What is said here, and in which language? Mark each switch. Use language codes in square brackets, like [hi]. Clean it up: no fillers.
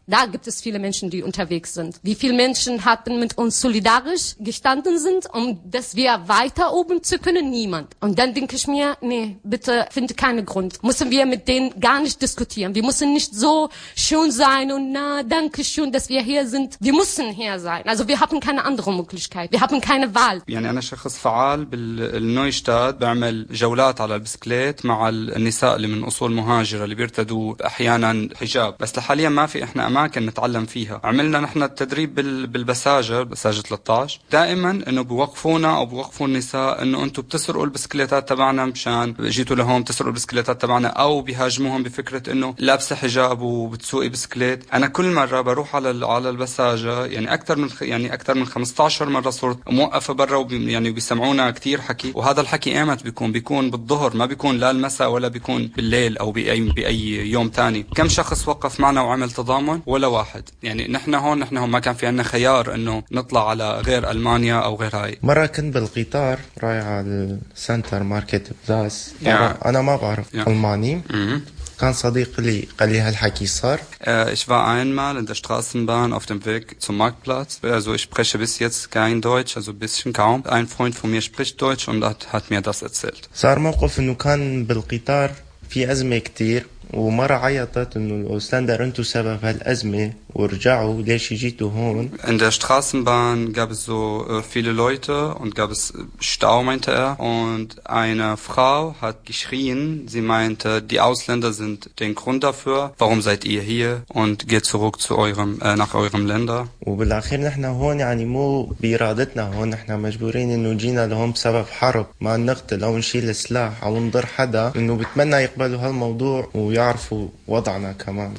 [de] Da gibt es viele Menschen, die unterwegs sind. Wie viele Menschen hatten mit uns solidarisch gestanden sind, um dass wir weiter oben zu können? Niemand. Und dann denke ich mir, nee, bitte finde keinen Grund. Müssen wir mit denen gar nicht diskutieren. Wir müssen nicht so schön sein und na, danke schön, dass wir hier sind. Wir müssen hier sein. Also wir haben keine andere Möglichkeit. Wir haben keine Wahl. [ar] يعني أنا شخص فعال بالنويشتات بعمل جولات على البسكليت مع النساء اللي من أصول مهاجرة اللي بيرتدوا أحيانا حجاب. بس لحاليا ما في إحنا أماكن نتعلم فيها. عملنا نحن التدريب بالبساجة بساجة 13 دائما إنه بوقفونا أو بوقفوا النساء إنه أنتوا بتسرقوا البسكليتات تبعنا مشان جيتوا لهون بتسرقوا البسكليتات تبعنا أو بيهاجموهم بفكرة إنه لابسة حجاب وبتسوقي بسكليت. أنا كل مرة بروح على البساجة يعني أكثر من 15 مرة صرت موقفة برا يعني بيسمعونا كتير حكي وهذا الحكي إيمت بيكون بالظهر ما بيكون لا المساء ولا بيكون بالليل أو بأي يوم تاني. كم شخص وقف معنا وعمل تضامن ولا واحد يعني نحن هون ما كان في عنا خيار انه نطلع على غير المانيا او غير هاي مره كنت بالقطار رايح على السنتر ماركت بلاس انا ما بعرف الماني كان صديق لي قال لي هالحكي صار [de] ich war einmal in der Straßenbahn auf dem Weg zum Marktplatz also ich spreche bis jetzt kein Deutsch also bisschen kaum ein Freund von mir spricht Deutsch und hat mir das erzählt [ar] صار موقف انه كان بالقطار في ازمه كثير ومرة عيطت انه الاوستاندر انتو سبب هالأزمة ورجعوا ليش جيتوا هون [de] In der Straßenbahn gab es so viele Leute und gab es Stau meinte und eine Frau hat geschrien sie meinte die Ausländer sind den Grund dafür warum seid ihr hier und geht zurück zu eurem nach eurem Länder [ar] وبالاخير نحن هون يعني مو بإرادتنا هون نحن مجبورين انه جينا لهون بسبب حرب ما نقتل او نشيل السلاح او نضر حدا انه بتمنى يقبلوا هالموضوع ويعرفوا وضعنا كمان